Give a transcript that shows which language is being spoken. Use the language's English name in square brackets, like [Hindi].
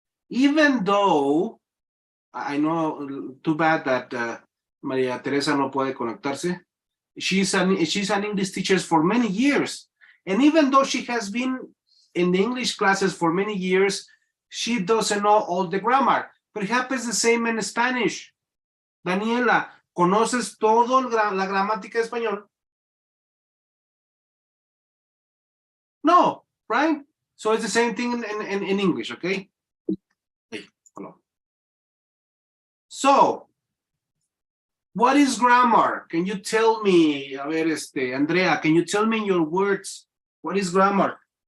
[English] Even though, I know, too bad that Maria Teresa [Spanish] no puede conectarse. [English] She's an English teacher for many years. And even though she has been in the English classes for many years, she doesn't know all the grammar. But it happens the same in Spanish. [Spanish] Daniela, ¿conoces todo la gramática de español? [English] No, right? So it's the same thing in English, okay? Hello. So, what is grammar? Can you tell me, [Spanish] a ver, [English] Andrea, can you tell me in your words, what is grammar?